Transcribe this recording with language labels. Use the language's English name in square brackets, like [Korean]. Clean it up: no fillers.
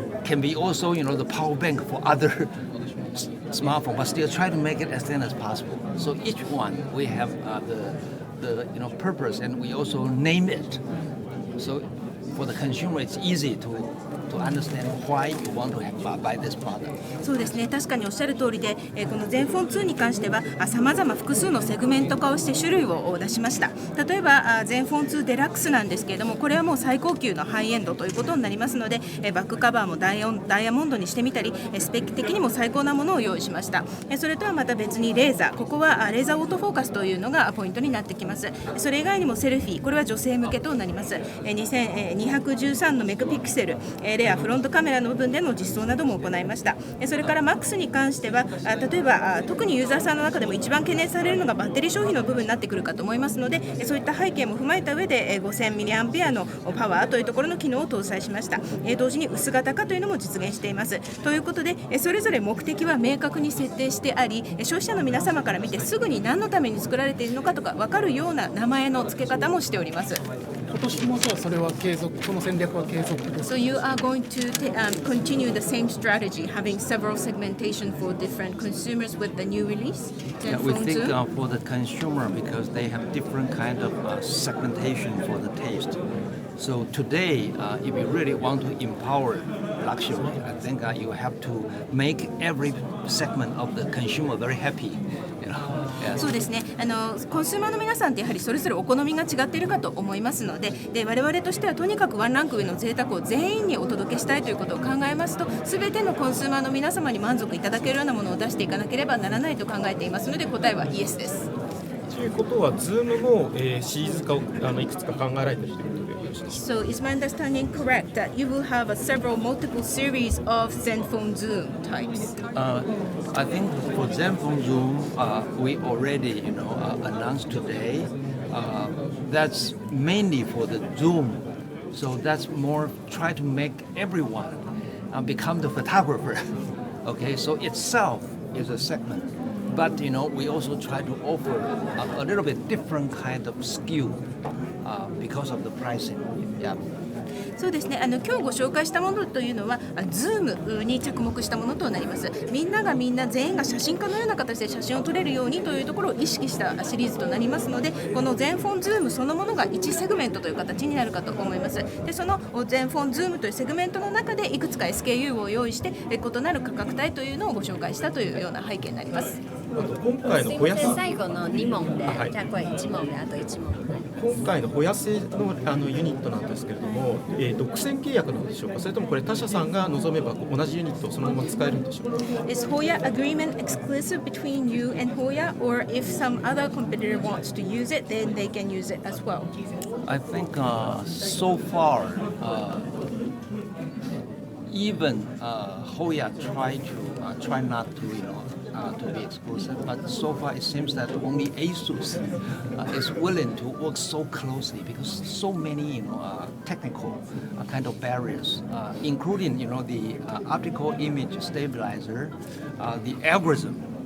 [English] Can be also, the power bank for other smartphone, but still try to make it as thin as possible. So each one we have the purpose, and we also name it. So for the consumer, it's easy to understand why you want to buy this product. [Japanese] そうですね、確かにおっしゃる通りで、このゼンフォン2に関してはさまざま複数のセグメント化をして種類を出しました。例えばゼンフォン2デラックスなんですけれども、これはもう最高級のハイエンドということになりますので、バックカバーもダイヤモンドにしてみたり、スペック的にも最高なものを用意しました。それとはまた別にレーザー、ここはレーザーオートフォーカスというのがポイントになってきます。それ以外にもセルフィー、これは女性向けとなります。213のメガピクセル、レアフロントカメラの部分での実装なども行いました。それからマックスに関しては、例えば特にユーザーさんの中でも一番懸念されるのがバッテリー消費の部分になってくるかと思いますので、そういった背景も踏まえた上で5000ミリアンペアのパワーというところの機能を搭載しました。同時に薄型化というのも実現しています。ということで、それぞれ目的は明確に設定してあり、消費者の皆様から見てすぐに何のために作られているのかとか分かるような名前の付け方もしております。今年もじゃあそれは継続、その戦略は継続です。 [English] So you are going to continue the same strategy, having several segmentation for different consumers with the new release? Yeah, we think for the consumer, because they have different kind of segmentation for the taste. So today, if you really want to empower luxury, I think you have to make every segment of the consumer very happy. [Japanese] そうですね、コンシューマーの皆さんってやはりそれぞれお好みが違っているかと思いますので、我々としてはとにかくワンランク上の贅沢を全員にお届けしたいということを考えますと、全てのコンシューマーの皆様に満足いただけるようなものを出していかなければならないと考えていますので、答えはイエスです。ということは、ズームも、シリーズ化をいくつか考えられているということでよろしいですか。 [English] So is my understanding correct that you will have multiple series of Zenfone Zoom types? I think for Zenfone Zoom, we already announced today. That's mainly for the Zoom. So that's more try to make everyone become the photographer. Okay, so itself is a segment. But we also try to offer a little bit different kind of skill because of the pricing. Yeah. [Japanese] そうですね、今日ご紹介したものというのはZoomに着目したものとなります。みんな全員が写真家のような形で写真を撮れるようにというところを意識したシリーズとなりますので、このZenfone Zoomそのものが1セグメントという形になるかと思います。でそのZenfone Zoomというセグメントの中でいくつか SKU を用意して異なる価格帯というのをご紹介したというような背景になります。今回のほやせ最後の2問で、じゃあこれ1問であと1問。今回のほやせのユニットなんですけれども、独占契約なんでしょうか、それともこれ他社さんが望めば同じユニットをそのまま使えるんでしょうか。 [English] Is Hoya agreement exclusive between you and Hoya, or if some other competitor wants to use it, then they can use it as well? I think so far, even Hoya try not to be exclusive, but so far it seems that only ASUS is willing to work so closely because so many technical kind of barriers, including the optical image stabilizer, the algorithm